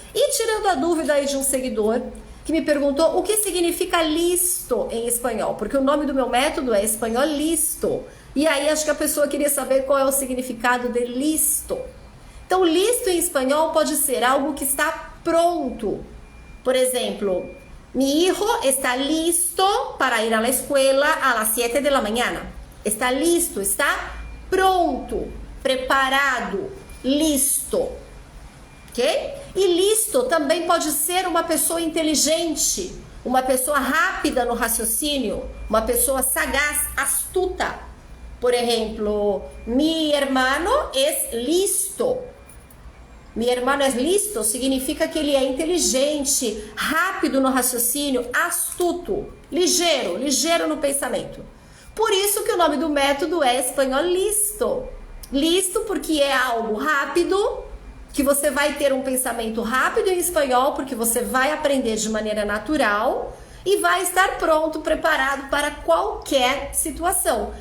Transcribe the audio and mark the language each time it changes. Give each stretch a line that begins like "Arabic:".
Portuguese: E tirando a dúvida aí de um seguidor que me perguntou o que significa listo em espanhol, porque o nome do meu método é Espanhol Listo. E aí acho que a pessoa queria saber qual é o significado de listo. Então, listo em espanhol pode ser algo que está pronto. Por exemplo,
Spanish: mi hijo está listo para ir a la escuela a las 7 de la mañana.
Portuguese: Está listo, está pronto, preparado, listo, ok? E listo também pode ser uma pessoa inteligente, uma pessoa rápida no raciocínio, uma pessoa sagaz, astuta. Por exemplo,
Spanish: mi hermano es listo. Mi hermano es listo
Portuguese: significa que ele é inteligente, rápido no raciocínio, astuto, ligeiro no pensamento. Por isso que o nome do método é Espanhol Listo. Listo porque é algo rápido, que você vai ter um pensamento rápido em espanhol, porque você vai aprender de maneira natural e vai estar pronto, preparado para qualquer situação.